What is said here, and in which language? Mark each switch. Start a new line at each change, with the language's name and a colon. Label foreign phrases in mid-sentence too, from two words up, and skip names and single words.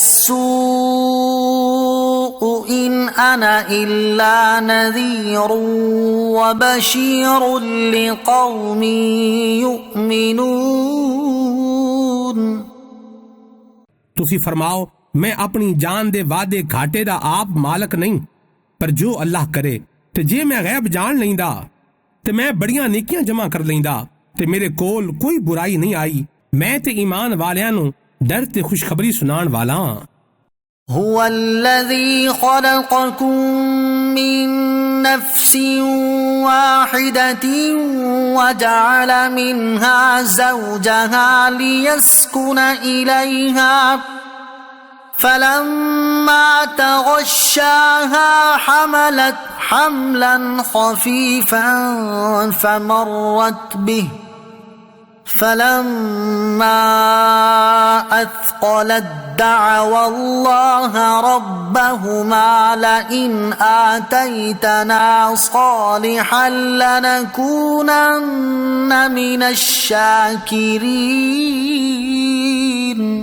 Arabic: السوء إن أنا إلا نذير وبشير لقوم يؤمنون۔
Punjabi: ਤੁਸੀਂ ਫਰਮਾਓ ਮੈਂ ਆਪਣੀ ਜਾਨ ਦੇ ਵਾਅਦੇ ਘਾਟੇ ਦਾ ਆਪ ਮਾਲਕ ਨਹੀਂ, ਪਰ ਜੋ ਅੱਲਾਹ ਕਰੇ। ਤੇ ਜੇ ਮੈਂ ਗੈਬ ਜਾਣ ਲੈਂਦਾ ਤੇ ਮੈਂ ਬੜੀਆਂ ਨੇਕੀਆਂ ਜਮਾ ਕਰ ਲੈਂਦਾ ਤੇ ਮੇਰੇ ਕੋਲ ਕੋਈ ਬੁਰਾਈ ਨਹੀਂ ਆਈ। ਮੈਂ ਤੇ ਈਮਾਨ ਵਾਲਿਆਂ ਨੂੰ ਡਰ ਤੇ ਖੁਸ਼ਖਬਰੀ ਸੁਣਾਉਣ ਵਾਲਾ ਹਾਂ।
Arabic: هو الذي خلقكم من نفس واحدة وجعل منها زوجها ليسكن إليها فلما تغشاها حملت حملا خفيفا فمرت به فلما أثقلت دعوا الله ربهما لئن آتيتنا صالحا لنكونن من الشاكرين۔